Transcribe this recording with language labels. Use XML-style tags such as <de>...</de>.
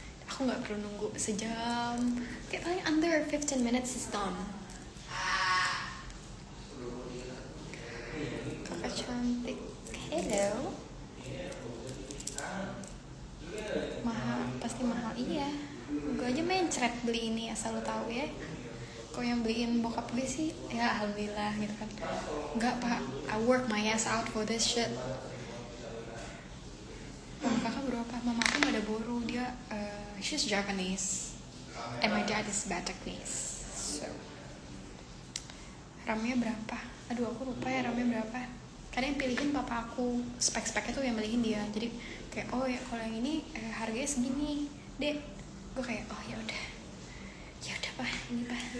<id>Aku nggak perlu nunggu sejam.</id> <en>Kayak paling under 15 minutes is done.</en> <id>Kakak cantik. Hello. Mahal, pasti mahal. Iya. Gue aja mencret beli ini, asal lo tahu ya. Kalau yang beliin bokap gue sih, ya alhamdulillah gitu kan. Enggak pak,</id> <en>I work my ass out for this shit.</en> <id>Kakak berapa? Mama aku gak ada boru, dia</id> <en>she's Japanese and my dad is Bataknese.</en> <id>So RAM-nya berapa? Aduh aku lupa ya RAM-nya berapa. Karena yang pilihin papa aku, spek-speknya tuh yang pilihin dia. Jadi kayak oh ya kalau yang ini harganya segini, dek. Gue kayak oh ya udah pak, ini pak.</id>